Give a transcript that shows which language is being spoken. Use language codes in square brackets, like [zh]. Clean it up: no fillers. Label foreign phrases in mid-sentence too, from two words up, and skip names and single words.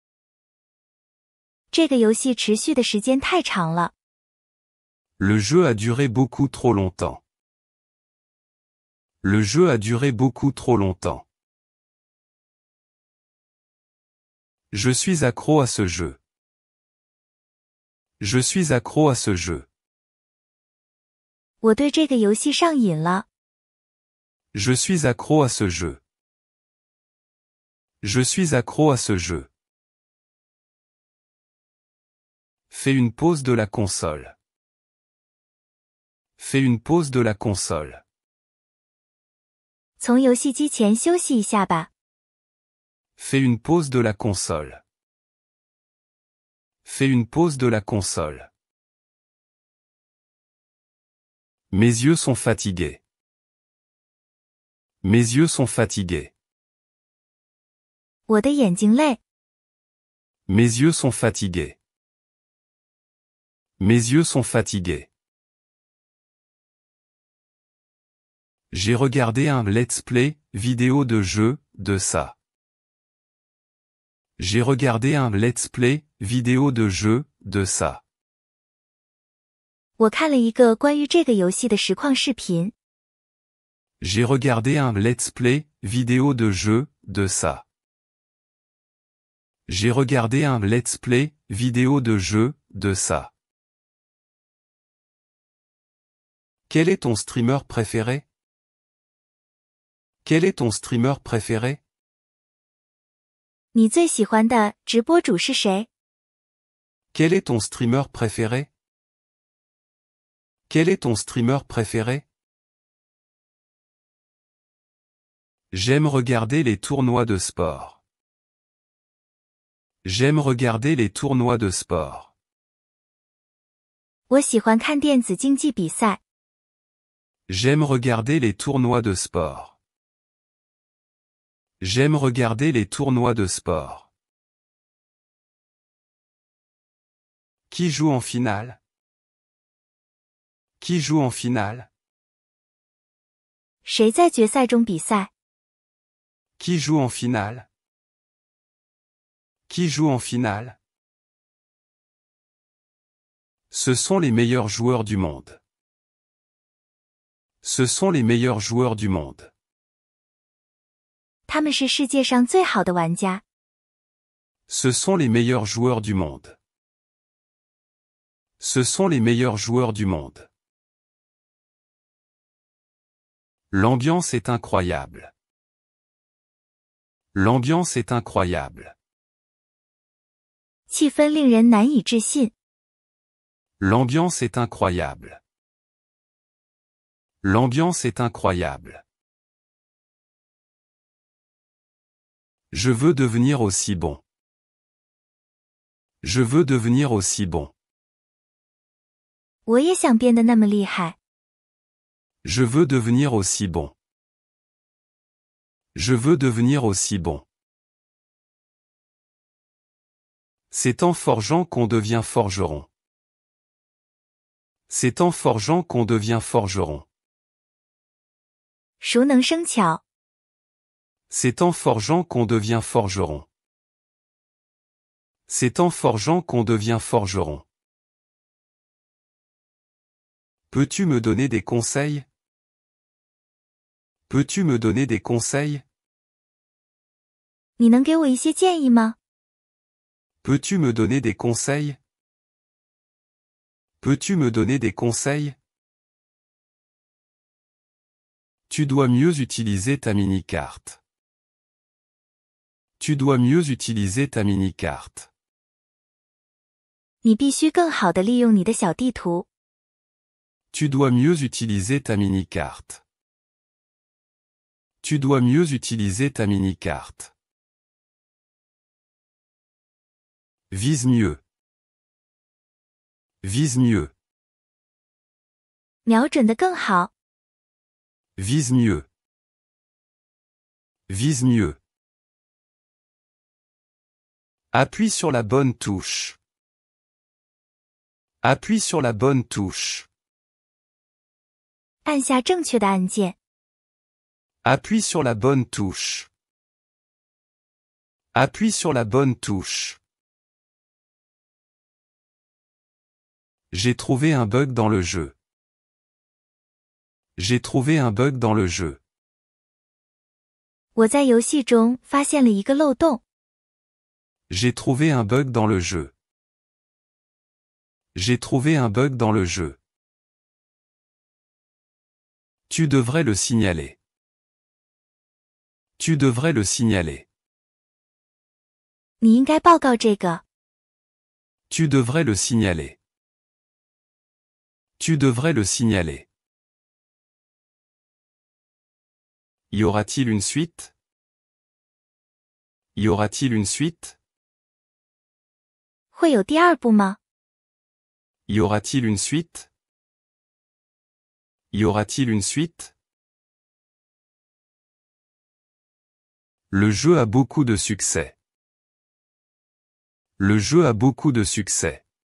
[zh] 这个游戏持续的时间太长了。 [fr] Le jeu a duré beaucoup trop longtemps. Le jeu a duré beaucoup trop longtemps. Je suis accro à ce jeu. Je suis accro à ce jeu. [zh] 我对这个游戏上瘾了。 [fr] Je suis accro à ce jeu. Je suis accro à ce jeu. Fais une pause de la console. Fais une pause de la console. [zh] 从游戏机前休息一下吧。 [fr] Fais une pause de la console. Fais une pause de la console. Mes yeux sont fatigués. Mes yeux sont fatigués. [zh] 我的眼睛累。 [fr] Mes yeux sont fatigués. Mes yeux sont fatigués. J'ai regardé un [en] let's play, [fr] vidéo de jeu, de ça. J'ai regardé un [en] let's play, [fr] vidéo de jeu, de ça. [zh] 我看了一个关于这个游戏的实况视频。 [fr] J'ai regardé un [en] let's play, [fr] vidéo de jeu, de ça. J'ai regardé un [en] let's play, [fr] vidéo de jeu, de ça. Quel est ton streamer préféré? Quel est ton streamer préféré? [zh] 你最喜欢的直播主是谁？ [fr] Quel est ton streamer préféré? Quel est ton streamer préféré? J'aime regarder les tournois de sport. J'aime regarder les tournois de sport. [zh] 我喜欢看电子竞技比赛。 [fr] J'aime regarder les tournois de sport. J'aime regarder les tournois de sport. Qui joue en finale? Qui joue en finale? [zh] 谁在决赛中比赛？ [fr] Qui joue en finale? Qui joue en finale? Ce sont les meilleurs joueurs du monde. Ce sont les meilleurs joueurs du monde. [zh] 他们是世界上最好的玩家。 [fr] Ce sont les meilleurs joueurs du monde. Ce sont les meilleurs joueurs du monde. L'ambiance est incroyable. L'ambiance est incroyable. [zh] 气氛令人难以置信。 [fr] L'ambiance est incroyable. L'ambiance est incroyable. Je veux devenir aussi bon. Je veux devenir aussi bon. [zh] 我也想变得那么厉害。 [fr] Je veux devenir aussi bon. Je veux devenir aussi bon. C'est en forgeant qu'on devient forgeron. C'est en forgeant qu'on devient forgeron. [zh] 熟能生巧。 [fr] C'est en forgeant qu'on devient forgeron. C'est en forgeant qu'on devient forgeron. Peux-tu me donner des conseils? Peux-tu me donner des conseils? [zh] 你能给我一些建议吗？ [fr] Peux-tu me donner des conseils? Peux-tu me donner des conseils? Tu dois mieux utiliser ta mini-carte. Tu dois mieux utiliser ta mini-carte. [zh] 你必须更好地利用你的小地图。 [fr] Tu dois mieux utiliser ta mini-carte. Tu dois mieux utiliser ta mini-carte. Vise mieux. Vise mieux. [zh] 瞄准得更好。 [fr] Vise mieux. Vise mieux. Appuie sur la bonne touche. Appuie sur la bonne touche. [zh] 按下正确的按键。 [fr] Appuie sur la bonne touche. Appuie sur la bonne touche. J'ai trouvé un bug dans le jeu. J'ai trouvé un bug dans le jeu. [zh] 我在游戏中发现了一个漏洞。 [fr] J'ai trouvé un bug dans le jeu. J'ai trouvé un bug dans le jeu. Tu devrais le signaler. Tu devrais le signaler. [zh] 你应该报告这个。 [fr] Tu devrais le signaler. Tu devrais le signaler. Y aura-t-il une suite? Y aura-t-il une suite? [zh] 会有第二部吗？ [fr] Y aura-t-il une suite? Y aura-t-il une suite? Le jeu a beaucoup de succès. Le jeu a beaucoup de succès.